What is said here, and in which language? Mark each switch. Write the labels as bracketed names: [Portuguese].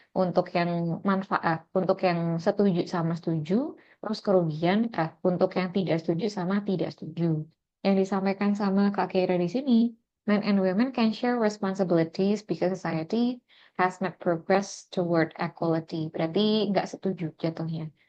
[Indonesian] Untuk yang manfaat, untuk yang setuju sama setuju, terus kerugian, untuk yang tidak setuju sama tidak setuju. Yang disampaikan sama Kak Keira di sini, [English] men and women can share responsibilities because society has made progress toward equality. [Indonesian] Berarti nggak setuju jatuhnya.